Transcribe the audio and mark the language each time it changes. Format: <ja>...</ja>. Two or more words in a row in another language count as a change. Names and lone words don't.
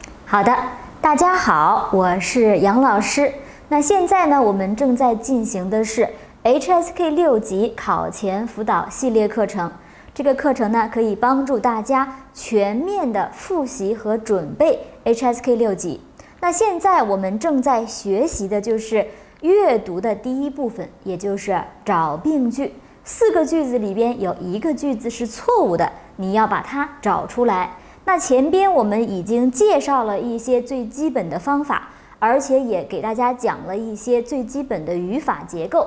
<zh>好的，大家好，我是杨老師。那現在呢，我們正在進行的是 HSK 6 級考前輔導系列課程。這個課程呢，可以幫助大家全面的複習和準備 HSK 6 級。那現在我們正在學習的就是閱讀的第一部分，也就是找病句。4個句子裡邊有1個句子是錯誤的，你要把它找出來。那前邊我們已經介紹了一些最基本的方法，而且也給大家講了一些最基本的語法結構。</zh>